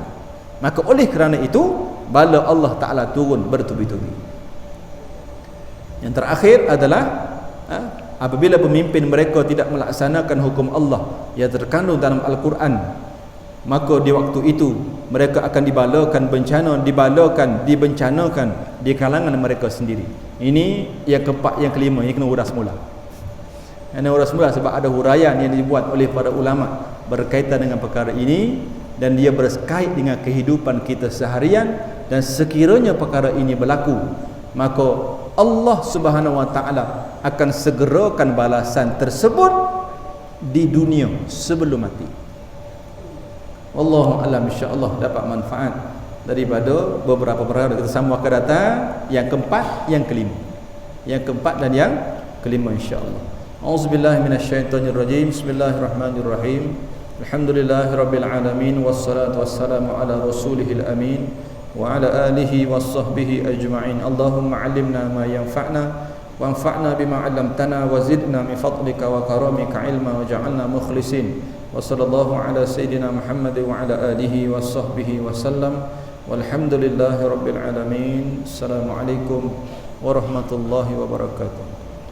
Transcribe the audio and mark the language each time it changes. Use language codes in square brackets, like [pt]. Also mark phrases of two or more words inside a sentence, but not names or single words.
[ms] Maka oleh kerana itu bala Allah Ta'ala turun bertubi-tubi. Yang terakhir adalah apabila pemimpin mereka tidak melaksanakan hukum Allah yang terkandung dalam Al-Quran, maka di waktu itu mereka akan dibencanakan di kalangan mereka sendiri. Ini yang keempat, yang kelima, yang kena uras mula. Kena uras mula sebab ada huraian yang dibuat oleh para ulama berkaitan dengan perkara ini, dan dia berkait dengan kehidupan kita seharian. Dan sekiranya perkara ini berlaku, maka Allah [ar] سبحانه وتعالى [ms] akan segerakan balasan tersebut di dunia sebelum mati. [ar] والله أعلم, إن شاء الله [ms] dapat manfaat daripada beberapa perkara kita sambung akan datang, yang keempat, yang kelima. Yang keempat dan yang kelima [ar] إن شاء الله. أعوذ بالله من الشيطان الرجيم. بسم الله الرحمن الرحيم. الحمد لله رب العالمين والصلاة والسلام على رسوله الأمين وعلى آله وصحبه أجمعين. اللهم علمنا ما ينفعنا وانفعنا بما علمتنا وزدنا من فضلك وكرمك علما واجعلنا مخلصين. وصلى الله على سيدنا محمد وعلى آله وصحبه وسلم. والحمد لله رب العالمين. السلام عليكم ورحمة الله وبركاته.